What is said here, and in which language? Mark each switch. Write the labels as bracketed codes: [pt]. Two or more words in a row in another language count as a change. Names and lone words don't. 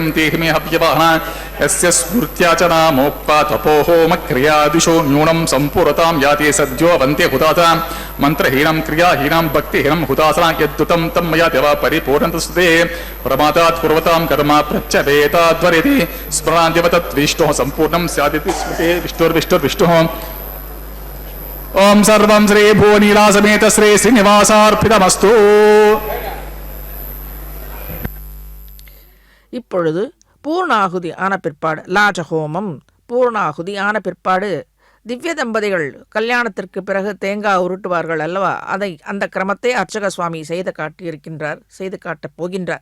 [sa] देहिमे हव्यवहना यस्य स्मृत्या च नामोक्ता तपोहोमक्रियादिषु न्यूनं सम्पूर्णतां याति सद्यो वन्ते हुतासां मन्त्रहीनं क्रियाहीनं भक्तिहीनं हुतासना यद्दुतं तं मया देव परिपूर्णतस्तुते प्रमादात् कुर्वतां कर्म प्रत्यवेताद्वरिति स्मरान्त्यव तद्विष्णोः सम्पूर्णं स्यादिति स्मृते विष्णुर्विष्णुर्विष्णुः ओम सर्वं श्री भुवनीला समेत श्री श्रीनिवासार्पितमस्तु [ta] இப்பொழுது பூர்ணாகுதி ஆன பிற்பாடு லாஜஹோமம் பூர்ணாகுதி ஆன பிற்பாடு திவ்ய தம்பதிகள் கல்யாணத்திற்கு பிறகு தேங்காய் உருட்டுவார்கள் அல்லவா, அந்த கிரமத்தை அர்ச்சக சுவாமி செய்து காட்டப் போகின்றார்.